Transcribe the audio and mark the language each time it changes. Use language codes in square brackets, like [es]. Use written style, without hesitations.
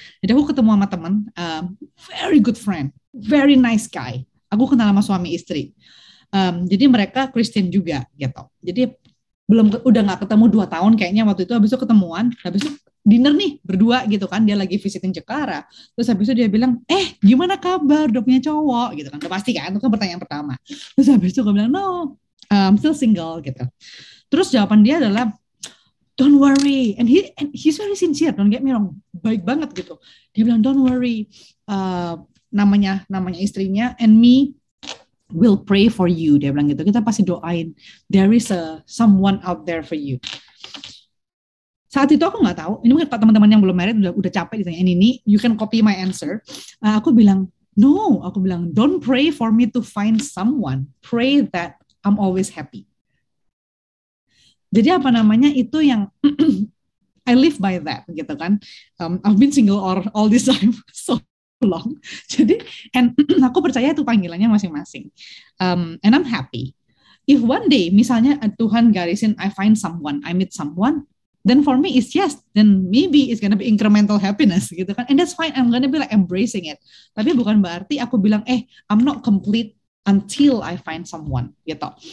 [id] Jadi aku ketemu sama teman, [en] very good friend, very nice guy. [id] Aku kenal sama suami istri. Jadi mereka Kristen juga gitu. Jadi udah nggak ketemu 2 tahun kayaknya waktu itu. Habis itu ketemuan, habis itu dinner nih berdua gitu kan, dia lagi visiting Jakarta, terus habis itu dia bilang, gimana kabar, udah punya cowok gitu kan, udah pasti kan, itu kan pertanyaan pertama. Terus habis itu gue bilang, no, [en] I'm still single [id] gitu. [en] Terus jawaban dia adalah, don't worry, and he's very sincere, don't get me wrong, [id] baik banget gitu. Dia bilang, [en] don't worry, [id] namanya istrinya, [en] and me will pray for you. [id] Dia bilang gitu, kita pasti doain, [en] there is someone out there for you. [id] Saat itu aku nggak tahu, ini mungkin teman-teman yang belum married udah capek ditanya ini, [en] you can copy my answer. [id] Aku bilang, [en] no, don't pray for me to find someone, pray that I'm always happy. [id] Jadi apa namanya, itu yang [en] I live by that [id] gitu kan. [en] I've been single all this time so long. [id] Jadi and aku percaya itu panggilannya masing-masing. [en] And I'm happy. If one day [id] misalnya Tuhan garisin [en] I find someone, I meet someone, then for me it's yes, then maybe it's gonna be incremental happiness [id] gitu kan. [en] And that's fine, I'm gonna be like embracing it. [id] Tapi bukan berarti aku bilang [en] I'm not complete until I find someone [id] gitu.